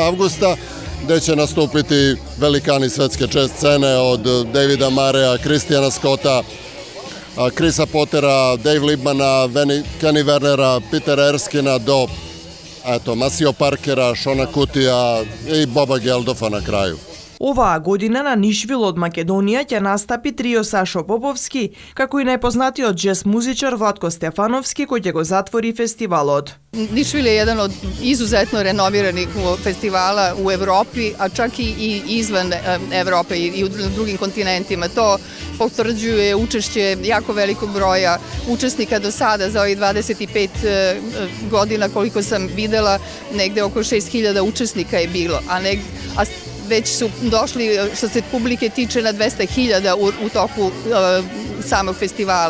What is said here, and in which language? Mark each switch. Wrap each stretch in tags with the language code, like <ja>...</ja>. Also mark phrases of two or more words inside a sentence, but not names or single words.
<sr>avgusta, gde će nastupiti velikani svetske jazz scene od Davida Mareja, Kristijana Scotta, Chrisa Pottera, Dave Libmana, Kenny Wernera, Petera Erskina do Masio Parkera, Shona Kutija i Boba Geldofa na kraju.</sr> <mk>Оваа година на Нишвил од Македонија ќе настапи трио Сашо Поповски, како и најпознатиот џез музичар Владко Стефановски, кој ќе го затвори фестивалот.</mk> <sr>Nishville je jedan od izuzetno renoviranih festivala u Evropi, a čak i izvan Evrope i u drugim kontinentima. To potvrđuje učešće jako velikog broja učesnika do sada. Za ovih 25 godina, koliko sam videla, negde oko 6.000 učesnika je bilo, a već su došli, što se publike tiče, na 200.000 u toku samog festivala.</sr>